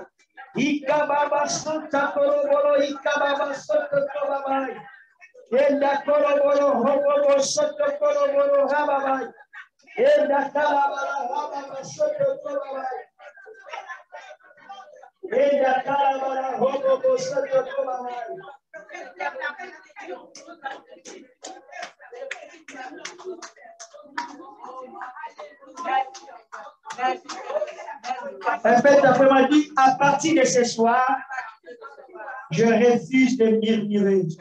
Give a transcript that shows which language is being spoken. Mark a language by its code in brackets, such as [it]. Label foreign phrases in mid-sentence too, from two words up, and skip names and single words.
[fr] Ika Baba Santa Baba. Ika Baba Soto Baba. Enda Koroboro Hobo Soto Koroboro Hababa. Enda Karabala Hababa Soto Koroboro. Enda Karabala Hobo Soto Koroboro. En fait, après m'a dit, à partir de ce soir, je refuse de murmurer.